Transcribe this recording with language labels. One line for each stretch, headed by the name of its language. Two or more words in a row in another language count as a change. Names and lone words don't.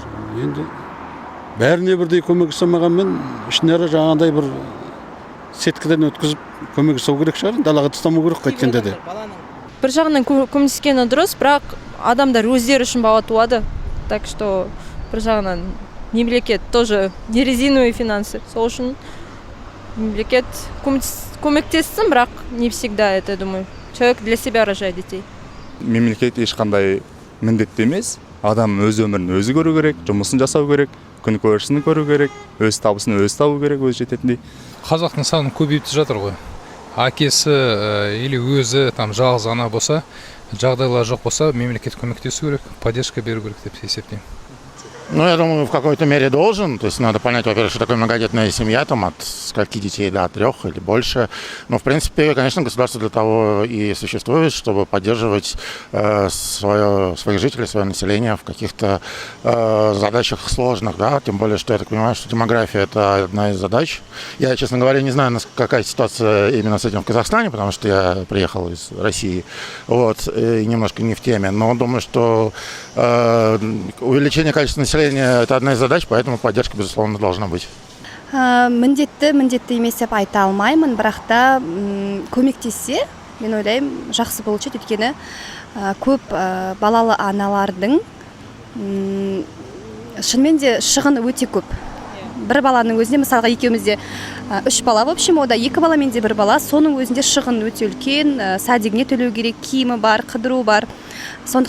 Kazakh: Енді бәріне бірдей көмек жасамағанмен ішінара жаңағындай бір сеткіден өткізіп көмек жасау керек шығар, далаға тастамау керек қайткенде де. Бір жағынан көмектескені дұрыс, бірақ адамдар өздері үшін бала туады.
Russian: Так что
Kazakh: бір жағынан мемлекет
Russian: тоже не резиновые финансы.
Kazakh: Сол үшін мемлекет көмектессін, бірақ
Russian: не всегда это, думаю. Человек для себя рожает детей.
Kazakh: Мемлекет ешқандай міндетті емес. Адам өз өмірін өзі көру керек, жұмысын жасау керек, күн көршісін көру керек, өз табысын өзі табу керек, өз жететіндей. Қазақтың санын көбейіп жатыр ғой. Әкесі или өзі жалғыз ана болса, жағдайлар жоқ болса, мемлекет көмектесу керек, поддержка беру керек деп есептеймін.
Russian: Ну, я думаю, в какой-то мере должен. То есть надо понять, во-первых, что такое многодетная семья, от скольки детей, до 3 или больше. Но, в принципе, конечно, государство для того и существует, чтобы поддерживать своих жителей, свое население в каких-то задачах сложных, да. Тем более, что я так понимаю, что демография – это одна из задач. Я, честно говоря, не знаю, какая ситуация именно с этим в Казахстане, потому что я приехал из России, и немножко не в теме. Но думаю, что увеличение количества населения – это одна из задач, поэтому поддержка, безусловно, должна быть.
Kazakh: Міндетті емес деп айта алмаймын, бірақ та көмектессе, мен ойлаймын жақсы болушы еді, өйткені көп балалы аналардың шынымен де шығын өте көп. Бір баланың өзінде, мысалға екеумізде 3 бала,
Russian: в общем,
Kazakh: ода 2 бала менде 1 бала, соның өзінде шығын өте үлкен, садигіне төлеу керек, киімі бар, қыдыру бар.